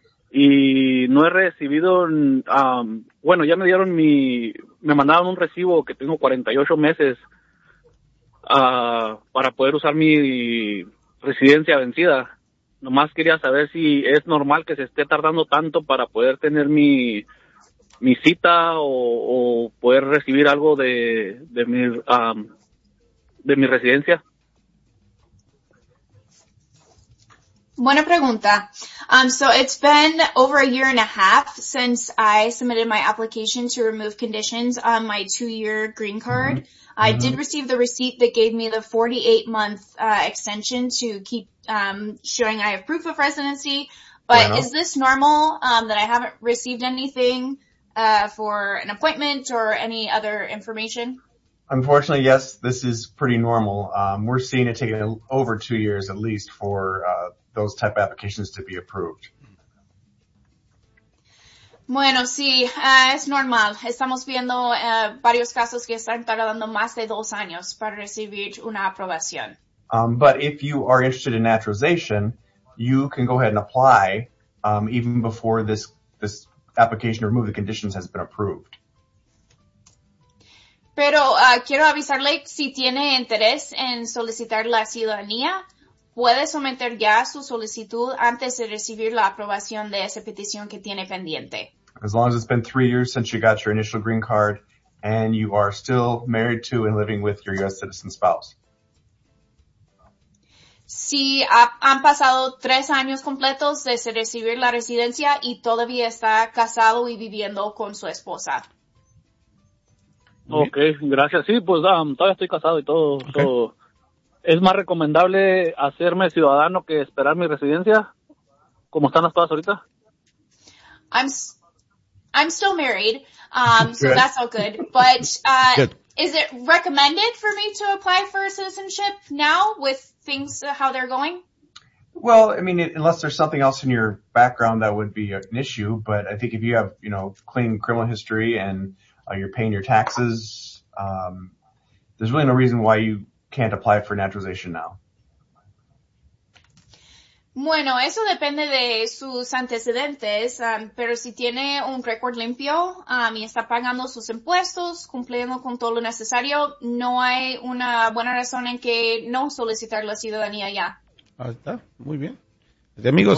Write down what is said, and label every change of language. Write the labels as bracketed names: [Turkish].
[Spanish] Y no he recibido, bueno, ya me dieron me mandaron un recibo que tengo 48 meses para poder usar mi residencia vencida. Nomás quería saber si es normal que se esté tardando tanto para poder tener mi cita o poder recibir algo de mi residencia. Buena pregunta. [English] So it's been over a year and a half since I submitted my application to remove conditions on my 2-year green card. Mm-hmm. I did receive the receipt that gave me the 48-month extension to keep showing I have proof of residency. But bueno. Is this normal that I haven't received anything for an appointment or any other information? Unfortunately, yes, this is pretty normal. We're seeing it taking over 2 years at least for those type of applications to be approved. [Spanish] Bueno, sí, es normal. Estamos viendo varios casos que están tardando más de 2 años para recibir una aprobación. [English] But if you are interested in naturalization, you can go ahead and apply even before this application to remove the conditions has been approved. [Spanish] Pero quiero avisarle si tiene interés en solicitar la ciudadanía. Puede someter ya su solicitud antes de recibir la aprobación de esa petición que tiene pendiente. [English] As long as it's been 3 years since you got your initial green card and you are still married to and living with your U.S. citizen spouse. [Spanish] Si han pasado 3 años completos desde recibir la residencia y todavía está casado y viviendo con su esposa. Ok, gracias. Sí, pues todavía estoy casado y todo. Okay. Todo. ¿Es más recomendable hacerme ciudadano que esperar mi residencia? ¿Cómo están las cosas ahorita? [English] I'm still married, so that's all good. But good. Is it recommended for me to apply for citizenship now with things, how they're going? Well, I mean, unless there's something else in your background that would be an issue, but I think if you have, you know, clean criminal history and you're paying your taxes, there's really no reason why you can't apply for naturalization now. [Spanish] Bueno, eso depende de sus antecedentes, pero si tiene un récord limpio y está pagando sus impuestos, cumpliendo con todo lo necesario, no hay una buena razón en que no solicitar la ciudadanía ya. Ahí está, muy bien. De amigos,